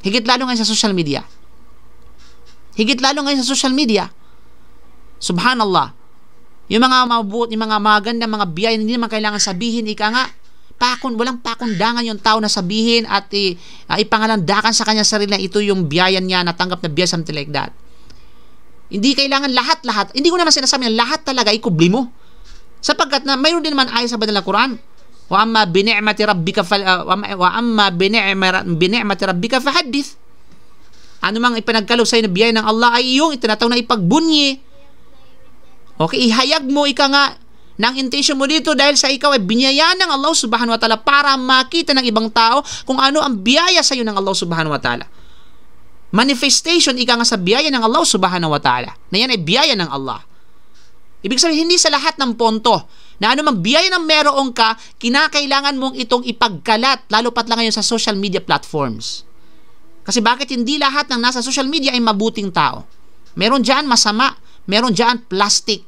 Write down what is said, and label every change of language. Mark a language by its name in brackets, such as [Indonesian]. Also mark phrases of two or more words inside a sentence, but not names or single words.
[Filipino] Higit lalo ngayon sa [English] social media. [Filipino] Higit lalo ngayon sa [English] social media. [Filipino] Subhanallah. Yung mga mabuti, yung mga maganda, mga biyaya, hindi naman kailangan sabihin, walang pakundangan yung tao na sabihin at ipangalandakan sa kanya sarili na ito yung biyaya niya, natanggap na biyaya, [English] something like that. [Filipino] Hindi kailangan lahat. Hindi ko naman sinasabi na lahat talaga ikubli mo. Sapagkat na mayroon din naman ayat sa banal na Quran. [Arabic] وأما بنعمة ربك فحدث. [Filipino] Ano mang ipinagkaloob sa'yo na biyaya ng Allah ay iyong itinatawag na ipagbunyi. Okay, ihayag mo nga ng intention mo dito dahil sa ikaw ay biniyayaan ng Allah [Arabic] سبحانه وتعالى [Filipino] para makita ng ibang tao kung ano ang biyaya sa iyo ng Allah [Arabic] سبحانه وتعالى. [Filipino] Manifestation nga sa biyaya ng Allah [Arabic] سبحانه وتعالى. [Filipino] Na yan ay biyaya ng Allah. Ibig sabihin, hindi sa lahat ng ponto na ano mang biyaya ng meron ka, kinakailangan mong itong ipagkalat, lalo pat lang ngayon sa [English] social media platforms. [Filipino] Kasi bakit hindi lahat ng nasa [English] social media [Filipino] ay mabuting tao? Meron dyan masama, meron dyan plastic.